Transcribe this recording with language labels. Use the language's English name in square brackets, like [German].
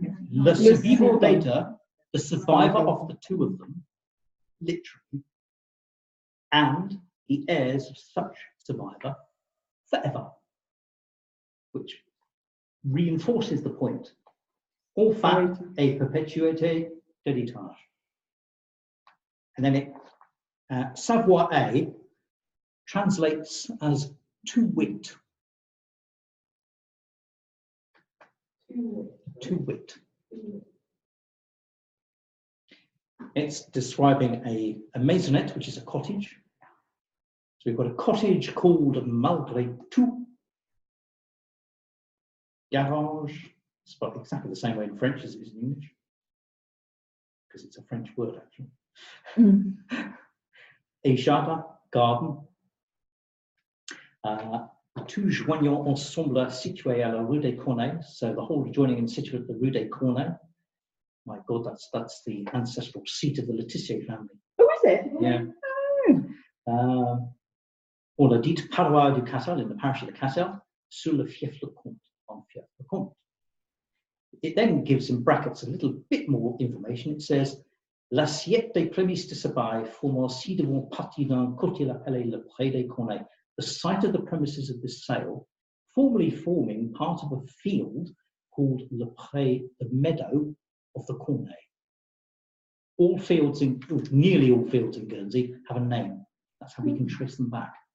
[French] Le survivant des deux, [English] the survivor of the two of them, literally, and the heirs of such survivor forever, which reinforces the point. [French] Enfin et perpétuité d'héritage. [English] And then it, savoir translates as to wit, To wit. It's describing a maisonette, which is a cottage. So we've got a cottage called Malgré tout. Garage, spelled exactly the same way in French as it is in English, because it's a French word actually. A jardin, garden. [French] Tout joignant ensemble situé à la rue des Corneilles. [English] So the whole adjoining and situate at the rue des Corneilles. My God, that's the ancestral seat of the Letitia family. Oh, is it? Yeah. Oh. [French] On a dit paroisse du Cassel, [English] in the parish of the Cassel, [French] sur le fief le Comte, on fief le Comte. [English] It then gives in brackets a little bit more information. It says, [French] l'assiette des prémices de ce bail formant ci devant partie d'un côté appelé le Pré des Corneilles. [English] The site of the premises of this sale, formerly forming part of a field called le Pré, the meadow of the Corneilles. All fields in, nearly all fields in Guernsey have a name. That's how we can trace them back.